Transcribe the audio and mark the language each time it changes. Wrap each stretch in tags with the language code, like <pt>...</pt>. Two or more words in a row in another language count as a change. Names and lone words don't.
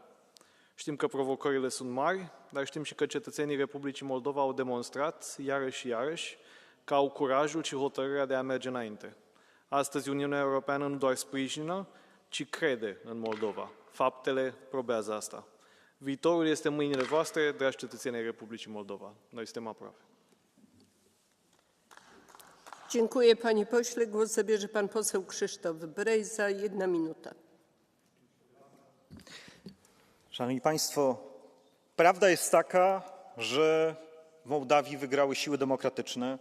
<ro>Știm că provocările sunt mari, dar știm și că cetățenii Republicii Moldova au demonstrat, iarăși și iarăși, că au curajul și hotărârea de a merge înainte. Astăzi Uniunea Europeană nu doar sprijină, ci crede în Moldova. Faptele probează asta. Viitorul este în mâinile voastre, dragi cetățenii Republicii Moldova. Noi suntem aproape.</ro> <pl>Dziękuję panie pośle. Głos zabierze pan poseł Krzysztof Brejza. 1 minuta. Szanowni Państwo, prawda jest taka, że w Mołdawii wygrały siły demokratyczne.</pl>